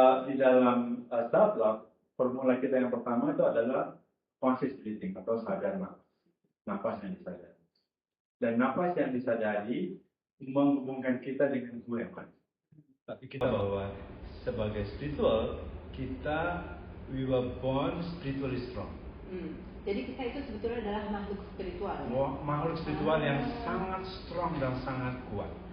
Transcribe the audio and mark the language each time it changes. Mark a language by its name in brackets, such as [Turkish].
[Indonesian] di dalam self love, formula kita yang pertama itu adalah conscious breathing atau sadar nafas yang disadari. Dan nafas yang disadari menghubungkan kita dengan Tuhan. Tapi kita bahwa sebagai spiritual, [English] we were born spiritually strong. [Indonesian] Jadi kita itu sebetulnya adalah makhluk spiritual. Ya? Makhluk spiritual yang sangat strong dan sangat kuat.